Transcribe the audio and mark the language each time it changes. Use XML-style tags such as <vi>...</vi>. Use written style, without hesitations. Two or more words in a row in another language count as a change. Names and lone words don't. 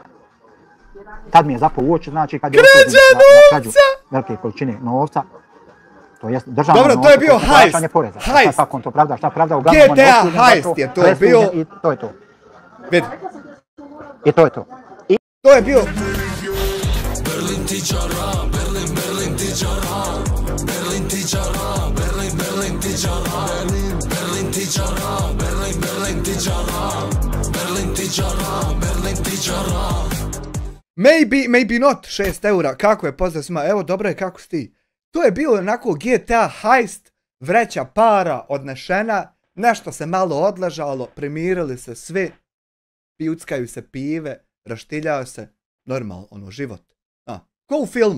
<bs>Tad mi je zapao u oči, znači kad je krađu velike količine novca, to jest državno novca, to je bio plaćanje poreza. Kako on to pravda, šta pravda, uglavnom on je osuđen za to, presuđen i to je to. Vidi. I to je to. To je bio... Berlin tičara, Berlin tičara, Berlin tičara, Berlin tičara, Berlin tičara, Berlin tičara, Berlin tičara, Berlin tičara. Maybe not, 6 eura, kako je, pozdrav svima, evo dobro je kako si ti. To je bilo onako GTA heist, vreća para odnešena, nešto se malo odležalo, primirili se svi, pijuckaju se pive, raštiljaju se, normalno, ono, život. Ko u filmu.</bs>